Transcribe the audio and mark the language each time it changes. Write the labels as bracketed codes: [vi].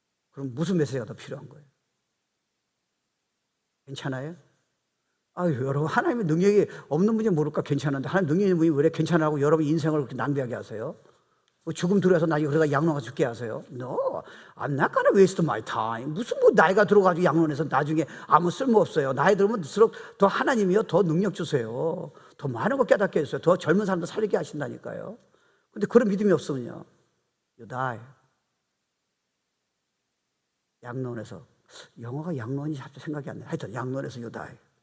[ko] 그럼 무슨 메시지가 더 필요한 거예요? 괜찮아요? 여러분 하나님의 능력이 없는 분이 모를까 괜찮은데 하나님 능력이 있는 분이 왜 괜찮아하고 여러분 인생을 그렇게 낭비하게 하세요? 죽음 들어서 나중에 그러다 양로가 죽게 하세요? [en] No, I'm not gonna waste my time. [ko] 무슨 나이가 들어가지고 양론해서 나중에 아무 쓸모 없어요. 나이 들면 들수록 더 하나님이요 더 능력 주세요. 더 많은 거 깨닫게 해주세요. 더 젊은 사람도 살리게 하신다니까요. 근데 그런 믿음이 없으면요, [en] you die. [ko] 양론에서 영어가 양론이 생각이 안 나요. 하여튼 양론에서 [en] you die.